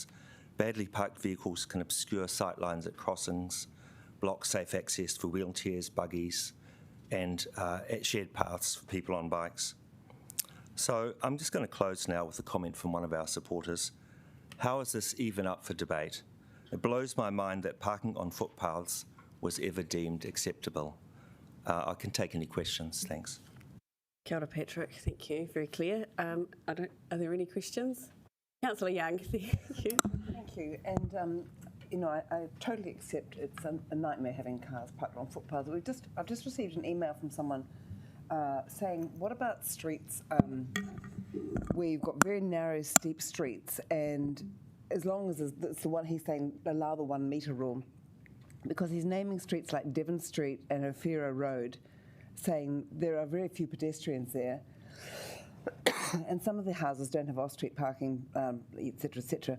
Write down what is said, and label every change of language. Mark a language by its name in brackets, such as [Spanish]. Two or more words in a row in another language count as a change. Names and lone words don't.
[English] Badly parked vehicles can obscure sightlines at crossings, block safe access for wheelchairs, buggies, and at shared paths for people on bikes. So I'm just going to close now with a comment from one of our supporters. How is this even up for debate? It blows my mind that parking on footpaths was ever deemed acceptable. I can take any questions, thanks. [Māori] Kia ora, Patrick, [English] thank you, very clear. Are there any questions? Councillor Young, thank you. Thank you, and I totally accept it's a nightmare having cars parked on footpaths. I've just received an email from someone saying, what about streets where you've got very narrow, steep streets, and as long as it's the one, he's saying allow the 1 metre rule, because he's naming streets like Devon Street and Ofira Road, saying there are very few pedestrians there, and some of the houses don't have off-street parking, etc., etc.